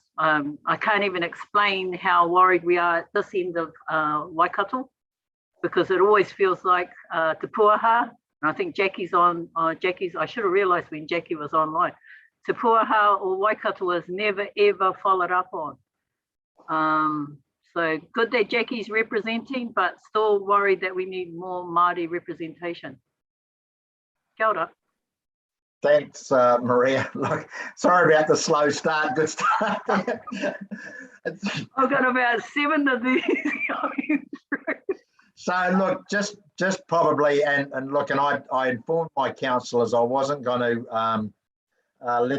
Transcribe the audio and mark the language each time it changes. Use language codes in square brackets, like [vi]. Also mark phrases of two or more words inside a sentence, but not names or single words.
[en] I can't even explain how worried we are at this end of Waikato, because it always feels like Te Puaha, and I think Jackie's on, I should have realised when Jackie was online, Te Puaha or Waikato was never ever followed up on. So good that Jackie's representing, but still worried that we need more Māori representation. [mi] Kia ora. [en] Thanks, Maria. Look, sorry about the slow start. Good start. I've got about 7 of these going through. So look, just probably, and look, and I informed my councillors I wasn't going to let